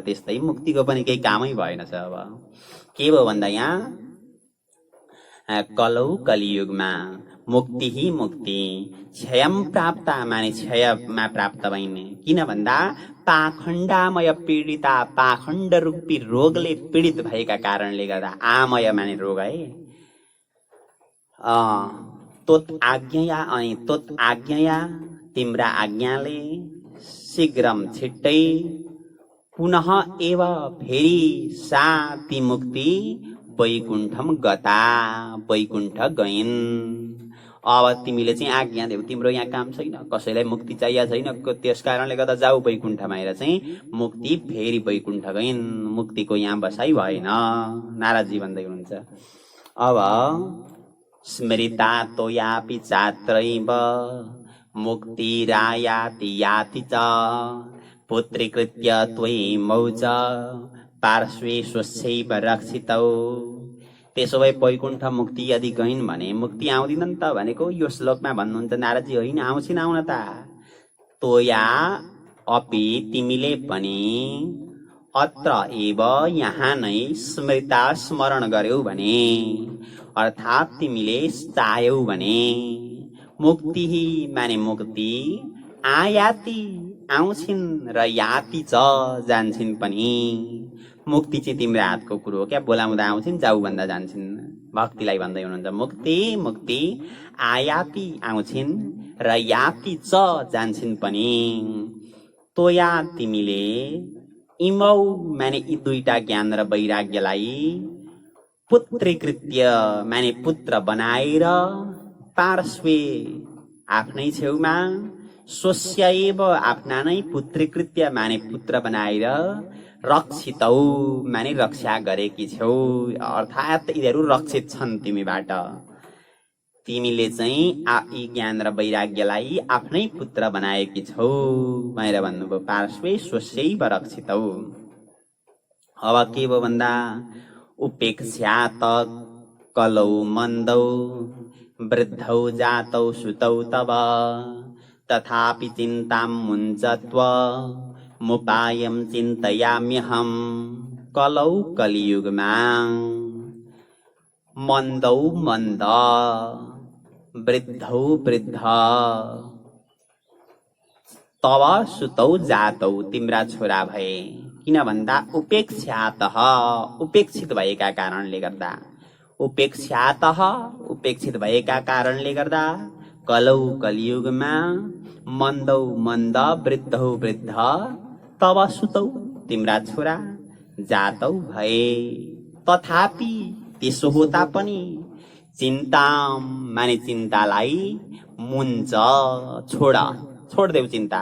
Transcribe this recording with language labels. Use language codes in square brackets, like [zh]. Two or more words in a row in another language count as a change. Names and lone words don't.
[ne] त्यस्तै मुक्तिको पनि केही कामै भएन छ। अब के भयो भन्दा यहाँ कलौ कलियुगमा मुक्ति ही मुक्ति [sa] क्षयम प्राप्त [ne] माने क्षयमा प्राप्त भइन्। किन भन्दा [sa] पाखण्डामय पीडिता [ne] पाखण्ड रूपी रोगले पीडित भएका कारणले गर्दा आमय माने रोग है। [sa] तोत आज्ञया [ne] अनि [sa] तोत आज्ञया [ne] तिम्रा आज्ञाले शीघ्रम छिट्टै [sa] पुनः एव [ne] फेरि शान्ति [sa] मुक्ति वैकुण्ठम गता, [ne] वैकुण्ठ गइन्। अब तिमीले चाहिँ आज्ञा देऊ, तिम्रो यहाँ काम छैन, कसैलाई मुक्ति चाहिएको छैन, त्यस कारणले गर्दा जाऊ वैकुण्ठमा हेर चाहिँ मुक्ति फेरि वैकुण्ठ गइन्, मुक्तिको यहाँ बसाइ भएन, नारदजी भन्दै हुनुहुन्छ। [sa] अब स्मृता तोयापि चात्रैव मुक्तिरायाति याति च पुत्रीकृत्य त्वयि मौज पार्श्वे स्वस्यैव रक्षितौ। [ne] त्यसो भए वैकुण्ठ मुक्ति यदि गइन् भने मुक्ति आउँदिन नि त भनेको यो श्लोकमा भन्नुहुन्छ नारदजी। होइन, आउँछिन् आउन त। [sa] तोया अपि [ne] तिमीले पनि [sa] अत्र एव [ne] यहाँ नै स्मृता स्मरण गर्यौ भने, अर्थात् तिमीले चाह्यौ भने मुक्ति माने मुक्ति आयाति आउँछिन् र [sa] याति च [ne] जान्छिन् पनि। मुक्ति चाहिँ तिम्रो हातको कुरो हो क्या, बोलाउँदा आउँछिन्, जाऊ भन्दा जान्छिन्। भक्तिलाई भन्दै हुनुहुन्छ मुक्ति मुक्ति आयाति आउँछिन् र [sa] याति च [ne] जान्छिन् पनि। तोया तिमीले इमौ माने यी दुईटा ज्ञान र वैराग्यलाई पुत्रीकृत्य माने पुत्र बनाएर पार्श्वे आफ्नै छेउमा स्वस्यैव आफ्ना नै पुत्रीकृत्य माने पुत्र बनाएर रक्षितौ माने रक्षा गरेकी छौ, अर्थात् यिनीहरू रक्षित छन् तिमीबाट। तिमीले चाहिँ यी ज्ञान र वैराग्यलाई आफ्नै पुत्र बनाएकी छौ भनेर भन्नुभयो। [sa] पार्श्वे स्वस्यैव रक्षितौ। [ne] अब के भयो भन्दा [sa] उपेक्षात कलौ मन्दौ वृद्धौ जातौ सुतौ तव तथापि चिन्तां मुञ्चत्व मुपायं चिन्तयाम्यहम्। [ne] कलौ कलियुगमा मन्दौ मन्द वृद्धौ वृद्ध [sa] तव सुतौ जातौ [ne] तिम्रा छोरा भए। किन भन्दा उपेक्षातः उपेक्षित भएका कारणले गर्दा, उपेक्षातः उपेक्षित भएका कारणले गर्दा कलौ कलियुगमा मन्दौ मन्द वृद्धौ वृद्ध [sa] तव सुतौ [ne] तिम्रा छोरा जातौ भए। तथापि त्यसो होता पनि चिन्ता माने चिन्तालाई मुञ्च छोड्देऊ चिन्ता।